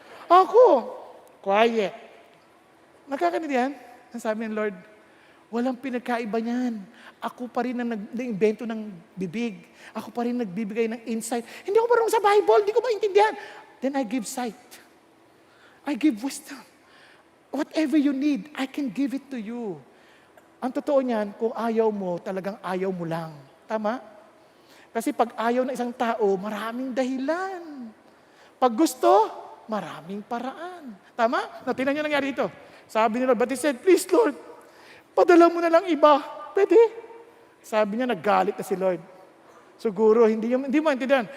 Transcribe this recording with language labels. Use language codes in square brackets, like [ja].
[tl] Ako, quiet. Nagkakaintindihan? Ang sabi ng Lord, walang pinagkaiba niyan. Ako pa rin ang nag-invento ng bibig. Ako pa rin nagbibigay ng insight. Hindi ako marunong sa Bible, hindi ko maintindihan. [en] Then I give sight. I give wisdom. Whatever you need, I can give it to you. [tl] Ang totoo niyan, kung ayaw mo, talagang ayaw mo lang. Tama? Kasi pag ayaw ng isang tao, maraming dahilan. Pag gusto, maraming paraan. Tama? Tingnan niyo nangyari ito. Sabi ni Lord, [en] but he said, please [tl] Lord, padala mo na lang iba. Pwede? Sabi niya, naggalit na si Lord. Siguro, hindi mo intindihan.